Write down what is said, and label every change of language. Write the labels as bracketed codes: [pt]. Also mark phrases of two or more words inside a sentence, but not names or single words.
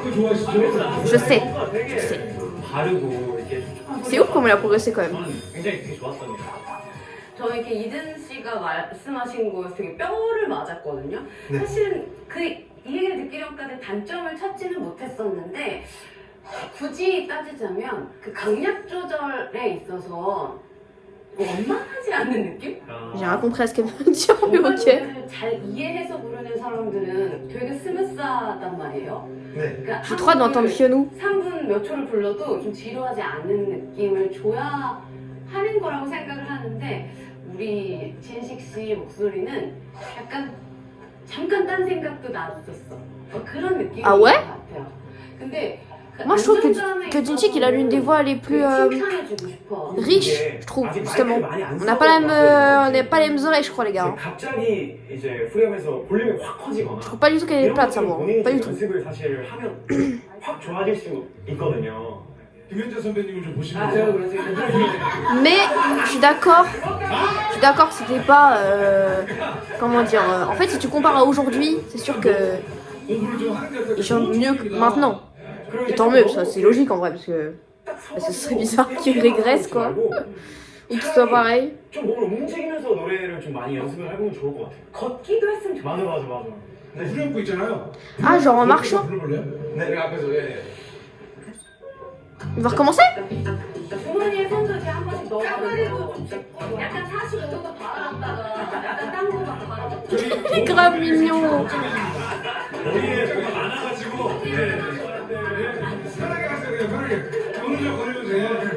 [ko] 또 좋아하시죠? [fr] Je sais. [ko] 되게 [fr] sais. [ko] 바르고 이렇게 [fr] C'est ouf comment il a progressé quand même. [ko] 저는 굉장히 되게 좋았습니다. 저 이렇게 이든 씨가 말씀하신 거에서 되게 뼈를 맞았거든요. 사실은 이 얘기를 듣기 전까지 단점을 찾지는 못했었는데 굳이 따지자면 그 강약 조절에 있어서 원만하지 않는 느낌? [fr] J'ai rien compris à ce qu'elle veut dire, mais ok. [ko] 노래를 잘 이해해서 부르는 사람들은 되게 스무스하단 말이에요. 네. 그러니까 [fr] J'ai trop hâte d'entendre Hyunwoo. [ko] 3분 몇 초를 불러도 좀 지루하지 않는 느낌을 줘야 하는 거라고 생각을 하는데 우리 진식 씨 목소리는 약간 잠깐 딴 생각도 났었어. 그런 느낌인 [fr] Ah ouais? [ko] 것 같아요. 근데 그 [fr] Moi, je trouve [ko] 안정감에 [fr] que Jinchik, il a l'une des voix les plus [ko] 칭찬해주고 싶어. [fr] riches, je trouve, justement. On n'a pas les mêmes oreilles, je crois, les gars. hein. [ko] 갑자기 이제 프레임에서 볼륨이 확 커지거나 [fr] Je trouve pas du tout qu'elle est plate, sa voix. [ko] 본인이 [fr] Pas du [ko] 좀 [fr] tout. [ko] 연습을 사실 하면 확 좋아질 수 있거든요. 김현자 선배님을 좀 보시면 아 제가 그래서 [fr] Mais je suis d'accord que c'était pas. Comment dire en fait, si tu compares à aujourd'hui, c'est sûr que [ko] 공부를 좀 하는 게 어떨까? [fr] il chante mieux que maintenant. Et tant mieux, ça c'est logique en vrai, parce que ce serait bizarre qu'il régresse quoi. Ou qu'il soit pareil. [ko] 좀 몸을 움직이면서 노래를 좀 많이 연습을 해보면 좋을 것 같아요. 걷기도 했으면 좋겠어. 맞아. 후렴구 있잖아요. [fr] Ah, genre en marchant. [ko] 불러볼래요? 네, 앞에서 예. [fr] Il va recommencer. [ko] 주머니에 손도 이렇게 한 번씩 넣어가지고 약간 45도도 바라봤다가 약간 딴 거막 바라봤다가 [fr] C'est grave mignon. [ko] 머리에 뭐가 많아가지고 예. 편하게 하세요. 그냥 오늘 좀 걸려주세요.